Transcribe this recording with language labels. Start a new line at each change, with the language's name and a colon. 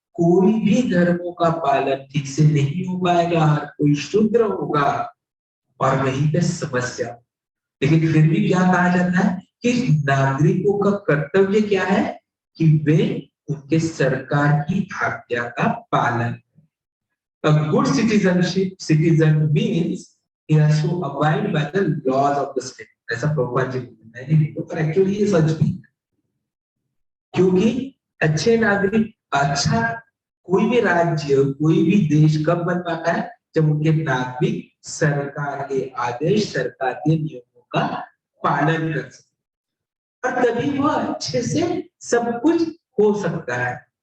Hindi: कोई भी धर्मों का पालन ठीक से नहीं हो पाएगा, हर कोई शूद्र होगा और वहीं पे समस्या। लेकिन फिर भी क्या कहा जाता है कि नागरिकों का कर्तव्य क्या है कि वे उनके सरकार की आज्ञा का पालन।
English: A good citizen means he has to abide by the laws of the state.
Hindi: ऐसा प्रभुपाद जी बोलते हैं, नहीं पर एक्चुअली ये सच भी, क्योंकि अच्छे नागरिक, अच्छा कोई भी राज्य, कोई भी देश कब बन पाता है जब उनके नागरिक सरकार के आदेश, सरकार के नियमों का पालन कर सकते, और तभी वह अच्छे से सब कुछ हो सकता है।